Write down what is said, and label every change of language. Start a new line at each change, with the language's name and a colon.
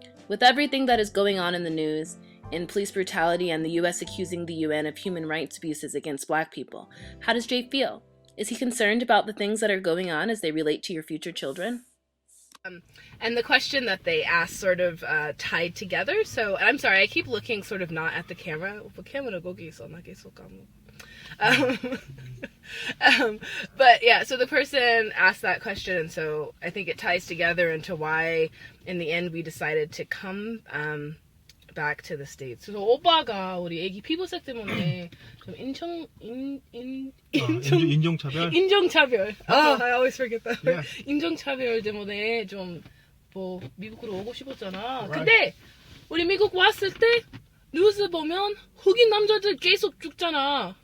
English: With everything that is going on in the news, in police brutality and the US accusing the UN of human rights abuses against black people, how does Jay feel? Is he concerned about the things that are going on as they relate to your future children? And the question that they asked sort of tied together. So I'm sorry, I keep looking sort of not at the camera.
Korean: camera 거기 있어, 나 계속 까먹어.
English: But yeah, so the person asked that question, and so I think it ties together into why, in the end, we decided to come back to the States.
Korean: So 오빠가 우리 애기 피부색 때문에 좀 인종차별? 인종차별.
English: I always forget that. Yeah.
Korean: 인종차별 때문에 좀 뭐 미국으로 오고 싶었잖아.
English: Right.
Korean: 근데 우리 미국 왔을 때 뉴스 보면 흑인 남자들 계속 죽잖아.